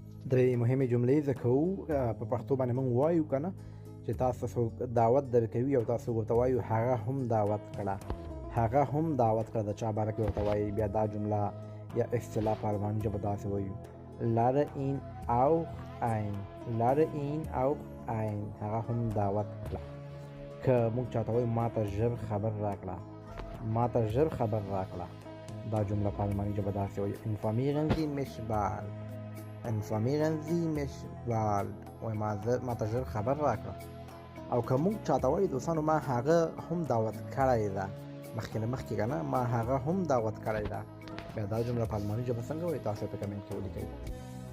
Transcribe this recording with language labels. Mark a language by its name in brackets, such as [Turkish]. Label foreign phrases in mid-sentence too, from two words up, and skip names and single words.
[Pashto] درې مهمې جملې زده کوو په پښتو باندې موږ وایو که نه چې تاسو څوک دعوت درکوي او تاسو ورته وایو هغه هم دعوت کړه، هغه هم دعوت کړه د چا باره کې ورته وایي. بیا دا جمله یا اصطلاح په الماني ژبه داسې وایو [German] lade ihn auch ein، lade ihn auch ein، [Pashto] هغه هم دعوت کړه. که موږ چاته وایو ما ته ژر خبر راکړه، ما ته ژر خبر راکړه، دا جمله په الماني ژبه داسې وایي [German] informieren Sie mich bald، informieren Sie mich bald، [Pashto] وایي ما ته ژر خبر راکړه. او که موږ چاته وایو دوستانو ما هغه هم دعوت کړی ده، مخکې نه مخکې که نه ما هغه هم دعوت کړی ده، بیا دا جمله په الماني ژبه څنګه وایي تاسو په کمنټ کې ولیکئ.